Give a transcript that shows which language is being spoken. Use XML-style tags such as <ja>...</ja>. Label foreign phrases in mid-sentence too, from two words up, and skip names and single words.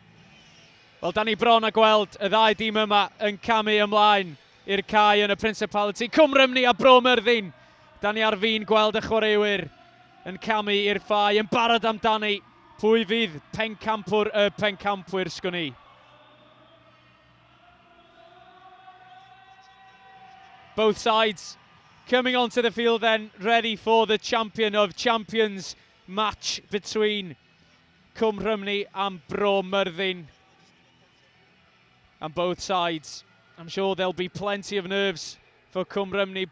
<cy>Wel, da ni bron a gweld y ddau dîm yma yn camu ymlaen i'r cae yn y Principality. Rhymni a Bro Myrddin. Da ni ar fin gweld y chwaraewyr yn camu i'r ffai, yn barod amdani pwy fydd pencampwr y pencampwyr sgwn i.</cy> <en>Both sides coming onto the field then, ready for the champion of champions match between Rhymni and Bro Myrddin. And both sides, I'm sure there'll be plenty of nerves for Rhymni.</en>